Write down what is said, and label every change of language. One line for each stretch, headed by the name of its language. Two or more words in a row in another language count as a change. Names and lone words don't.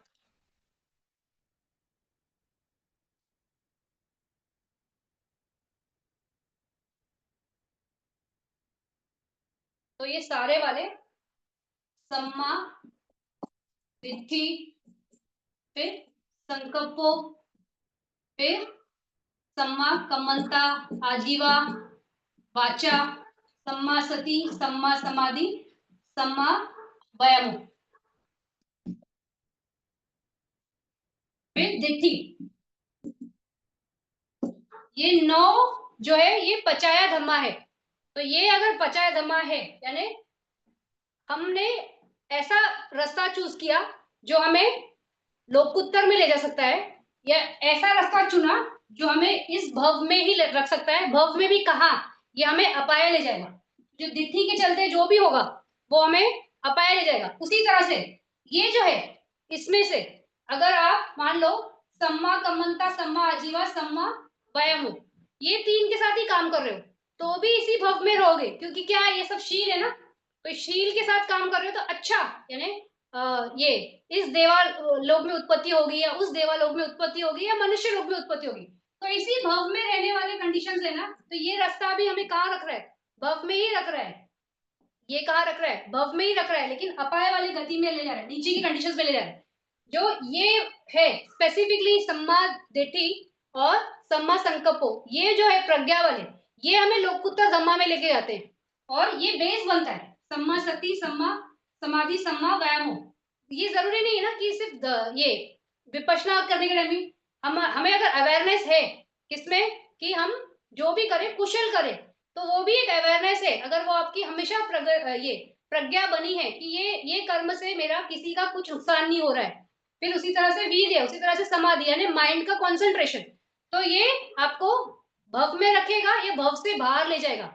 Hindi: तो ये सारे वाले सम्मा,
Pali: दिट्ठी, फिर संकप्पो, फिर सम्मा कम्मंता, आजीवा, वाचा, सम्मा सती, सम्मा समाधि, सम्मा वयम, फिर दिट्ठी।
Hindi: ये 9 जो है ये
Pali: पचाया धम्मा
Hindi: है। तो ये अगर
Pali: पचाया धम्मा
Hindi: है यानी हमने ऐसा रास्ता चूज किया जो हमें लोकोत्तर में ले जा सकता है, या ऐसा रास्ता चुना जो हमें इस भव में ही रख सकता है। भव में भी कहा, ये हमें अपाया ले जाएगा। जो दिट्ठी के चलते जो भी होगा वो हमें अपाया ले जाएगा। उसी तरह से ये जो है इसमें से अगर आप मान लो
Pali: सम्मा कम्मंता, सम्मा आजीवा, सम्मा वयम,
Hindi: ये तीन के साथ ही काम कर रहे हो तो भी इसी भव में रहोगे, क्योंकि क्या है ये सब शील है ना। तो शील के साथ काम कर रहे हो तो अच्छा, यानी ये इस देवा लोक में उत्पत्ति होगी या उस देवा लोक में उत्पत्ति होगी या मनुष्य लोक में उत्पत्ति होगी, तो इसी भव में रहने वाले कंडीशंस है ना। तो ये रास्ता भी हमें कहाँ रख रहा है, भव में ही रख रहा है। ये कहाँ रख रहा है, भव में ही रख रहा है, लेकिन अपाय वाली गति में ले जा रहा है, नीचे की कंडीशंस में ले जा रहा है। जो ये है स्पेसिफिकली
Pali: सम्मा दिट्ठी
Hindi: और
Pali: सम्मा संकल्पो,
Hindi: ये जो है प्रज्ञा वाले, ये हमें
Pali: लोकुत्तर धम्मा
Hindi: में लेके जाते हैं और ये बेस बनता है
Pali: सम्मा सती, सम्मा समाधि, सम्मा व्यायामो।
Hindi: ये जरूरी नहीं है ना कि सिर्फ ये विपश्यना करने के लिए हम हमें अगर अवेयरनेस है किसमें कि हम जो भी करें कुशल करें, तो वो भी एक अवेयरनेस है। अगर वो आपकी हमेशा ये प्रज्ञा बनी है कि ये कर्म से मेरा किसी का कुछ नुकसान नहीं हो रहा है, फिर उसी तरह से वीर्य, उसी तरह से समाधि यानी माइंड का कंसंट्रेशन, तो ये आपको भव में रखेगा, ये भव से बाहर ले जाएगा।